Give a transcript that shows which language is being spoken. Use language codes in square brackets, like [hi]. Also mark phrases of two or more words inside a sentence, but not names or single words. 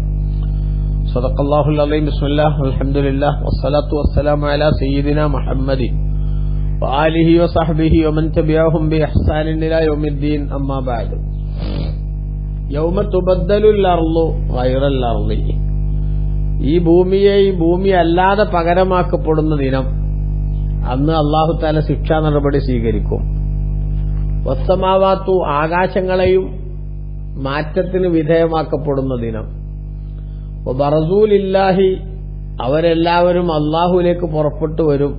[ar] صدق الله العظيم. بسم الله والحمد لله والصلاة والسلام على سيدنا محمد وآله وصحبه ومن تبعهم بإحسان إلى يوم الدين. أما بعد. يوم تبدل الأرض غير الأرض. [ml] ഈ ഭൂമിയെ ഈ ഭൂമി അല്ലാതെ പകരമാക്കപ്പെടുന്ന ദിനം, അന്ന് അല്ലാഹു തആല ശിക്ഷാ നടപടി സ്വീകരിക്കും. വസ്സമാവാത്തു, ആകാശങ്ങളെയും മാറ്റത്തിന് വിധേയമാക്കപ്പെടുന്ന ദിനം. വബറസൂലില്ലാഹി, അവരെല്ലാവരും അല്ലാഹുവിലേക്ക് പുറപ്പെട്ടു വരും.